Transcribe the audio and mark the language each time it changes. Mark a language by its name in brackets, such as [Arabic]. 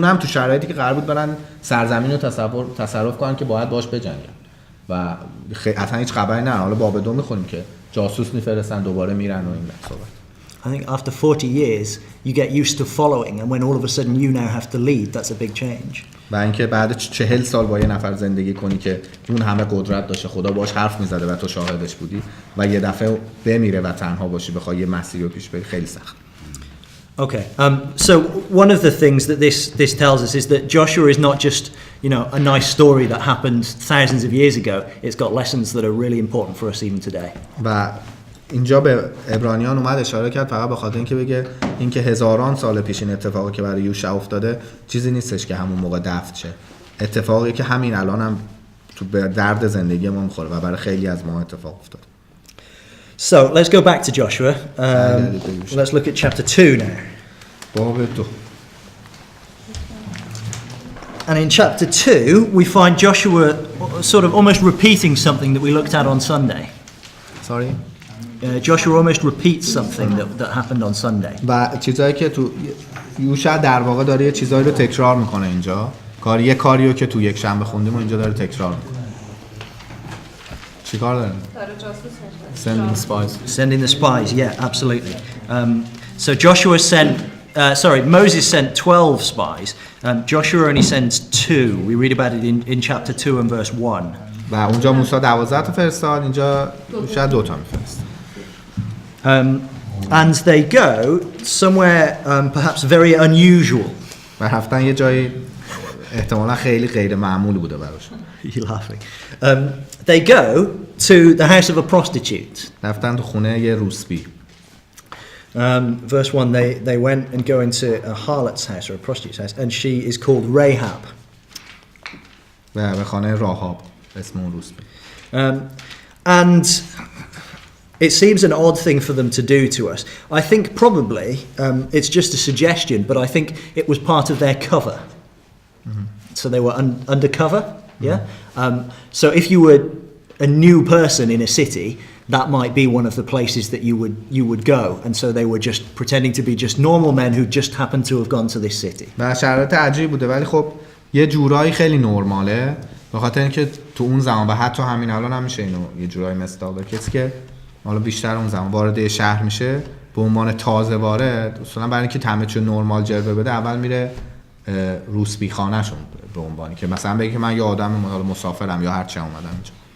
[Persian] اونم تو شرایطی که قرار بود برن سرزمین رو تصرف کنن که باید باش بجنگن و اصلا هیچ خبری نه. حالا باب دو میخونیم که جاسوس میفرستن دوباره میرن و این صحبت. [English] I think after 40 years you get used to following and when all of a sudden you now have to lead, that's a big change. [Persian] و اینکه بعد 40 سال با یه نفر زندگی کنی که اون همه قدرت داشته، خدا باهاش حرف میزده و تو شاهدش بودی و یه دفعه بمیره و تنها باشی بخوای یه مسیری رو پیش بری خیلی سخت. [English] Okay, so one of the things that this tells us is that Joshua is not just, you know, a nice story that happened thousands of years ago. It's got lessons that are really important for us even today. [Persian] و اینجا به عبرانیان اومد اشاره کرد فقط به خاطر اینکه بگه اینکه هزاران سال پیش این اتفاقی که برای یوشع افتاده چیزی نیستش که همون موقع دفن شه. اتفاقی که همین الان هم تو به درد زندگی ما میخوره و برای خیلی از ما اتفاق افتاده. [English] So let's go back to Joshua. Let's look at chapter 2 now. [Persian] باب 2. [English] And in chapter 2 we find Joshua sort of almost repeating something that we looked at on Sunday. Sorry. Joshua almost repeats something that happened on Sunday. [Persian] و چیزایی که تو یوشع در واقع داره یه چیزایی رو تکرار میکنه اینجا. یه کاریو که تو یک شنبه خوندیم و اینجا داره تکرار میکنه. چیکار داره؟ [English] Sending spies. Sending the spies, yeah, absolutely. So Joshua Moses sent 12 spies. Joshua only sends 2. We read about it in chapter 2 and verse 1. [Persian] و اونجا موسی 12 تا فرستاد، اینجا یوشع 2 تا میفرسته. [English] And they go somewhere perhaps very unusual. [Persian] و رفتن یه جایی احتمالا خیلی غیر معمولی بوده براشون. [English] You're laughing. They go to the house of a prostitute. [Persian] رفتن تو خونه یه روسبی. [English] Verse 1, they went and go into a harlot's house or a prostitute's house, and she is called Rahab. [Persian] و به خانه راهاب اسم اون روسبی. [English] And it seems an odd thing for them to do to us. I think probably it's just a suggestion, but I think it was part of their cover. Mm-hmm. So they were undercover, yeah? So if you were a new person in a city, that might be one of the places that you would go, and so they were just pretending to be just normal men who just happened to have gone to this city. [Persian] و شرایط عجیب بوده ولی خب یه جورایی خیلی نرماله به خاطر اینکه تو اون زمان و حتی همین الان هم میشه اینو یه جورایی مستاق کسی که حالا بیشتر اون زمان وارد شهر میشه به عنوان تازه وارد اصلا برای اینکه همه چی نرمال جلوه بده اول میره روسبی خانه‌شون به عنوانی که مثلا بگه که من یه آدم مسافرم یا هر چی اومدم اینجا.